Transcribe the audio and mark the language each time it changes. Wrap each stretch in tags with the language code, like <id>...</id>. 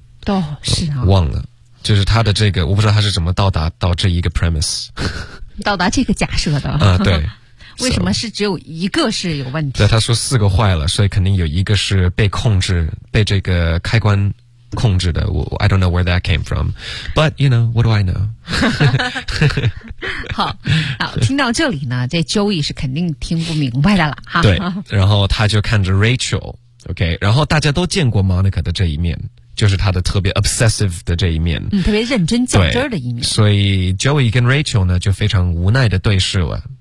<zh>都、是啊。忘了，就是他的这个，我不知道他是怎么到达这一个 premise，到达这个假设的。啊，对。为什么是只有一个是有问题？对，他说四个坏了，所以肯定有一个是被控制，被这个开关控制的。我</zh> <en>I don't know where that came from, but you know what do I know?</en> <zh>好，听到这里呢，这 Joey 是肯定听不明白的了哈。对，然后他就看着 Rachel, OK, 然后大家都见过 Monica 的这一面。就是他的特别 obsessive 的这一面，特别认真较真的一面。所以 Joey 跟 Rachel 呢，就非常无奈的对视了。</zh>